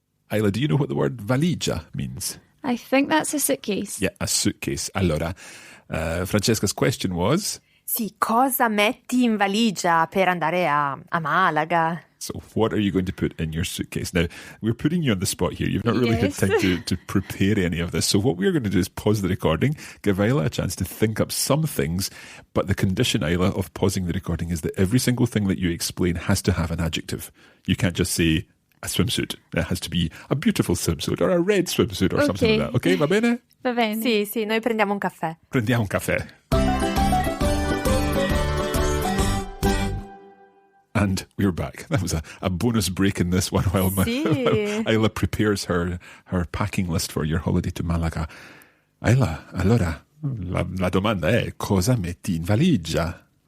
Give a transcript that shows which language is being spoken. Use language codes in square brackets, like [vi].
[en] Isla, do you know what the word valigia means? I think that's a suitcase. Yeah, a suitcase. Allora, Francesca's question was... [it] Sì, cosa metti in valigia per andare a Malaga? [en] So what are you going to put in your suitcase? Now, we're putting you on the spot here. You've not really had time to prepare any of this. So what we're going to do is pause the recording, give Isla a chance to think up some things, but the condition, Isla, of pausing the recording is that every single thing that you explain has to have an adjective. You can't just say a swimsuit. It has to be a beautiful swimsuit or a red swimsuit or something like that. [it] Okay, va bene? Va bene. Sì, noi prendiamo un caffè. Prendiamo un caffè. [en] And we're back. That was a bonus break in this one while Isla prepares her packing list for your holiday to Malaga. [it] Isla, allora, la domanda è cosa metti in valigia?